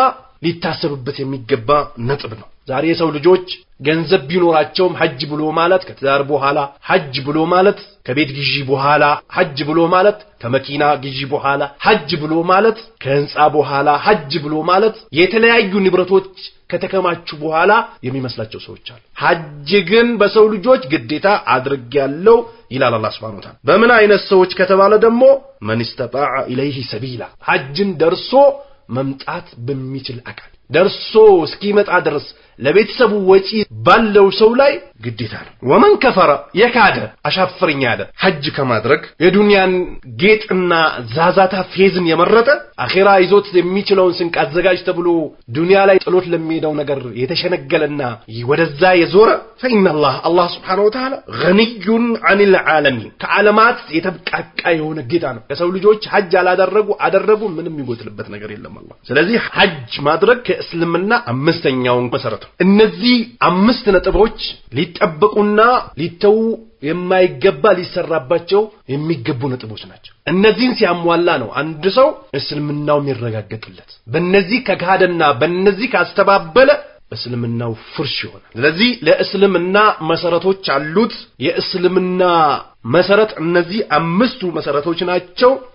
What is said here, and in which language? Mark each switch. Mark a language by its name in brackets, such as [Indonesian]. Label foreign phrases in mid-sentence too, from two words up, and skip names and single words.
[Amharic] ሊታሰብበት የሚገባ ነጥብ ነው ዛሬ የሰው ልጆች ገንዘብ ቢኖራቸውም ሐጅ ብሎ ማለት ከትዳር በኋላ ሐጅ ብሎ ማለት ከቤት ግዢ በኋላ ሐጅ ብሎ ማለት ከመኪና ግዢ በኋላ ሐጅ ብሎ ማለት ከህንጻ በኋላ ሐጅ ብሎ ማለት የተለያዩ ንብረቶች ከተከማቹ በኋላ የሚመስላቸው ሰዎች አሉ ሐጅ ግን በሰው ልጆች ግዴታ አድርጌያለሁ ይላል አላህ [Arabic] سبحانه وتعالى [Amharic] በምን አይነት ሰዎች ከተባለ ደግሞ [Arabic] من استطاع إليه سبيلا [Amharic] ሐጅን ደርሶ መምጣት በሚችል አካል ደርሶ እስኪመጣ ድረስ ለቤተሰቡ ወጪ ባለው ሰው ላይ ግዴታ ነው [Arabic] ومن كفر [Amharic] የካደ አሻፍርኝ ያለ ሐጅ ከማድረግ የዱንያን ጌጥና ዛዛታ ፌዝን የመረጠ አኺራ ይዞት የሚችለውን ስንቅ አዘጋጅ ተብሎ ዱንያ ላይ ጥሎት ለሚሄደው ነገር የተሸነገለና ወደዛ የዞረ [Arabic] فإن الله سبحانه وتعالى غني عن العالمين [Amharic] ከዓለማት የተብቃቃ የሆነ ጌታ ነው ለሰው ልጆች ሐጅ አደረጉ ምንም ይጎትልበት ነገር የለም አላህ ስለዚህ ሐጅ ማድረግ ከእስልምና አምስተኛው መሰረት እነዚህ 5 ነጥቦች ሊጠበቁና ሊተው የማይገባ ሊሰራባቸው የሚገቡ ነጥቦች ናቸው እነዚህን ሲያሟላ ነው አንድ ሰው እስልምናው የሚረጋገጥለት በእነዚህ ከካደና በእነዚህ ካስተባበለ እስልምናው ፍርሽ ይሆናል ስለዚህ ለእስልምና መሰረቶች አሉት የእስልምና መሰረት እነዚህ 5 መሰረቶች ናቸው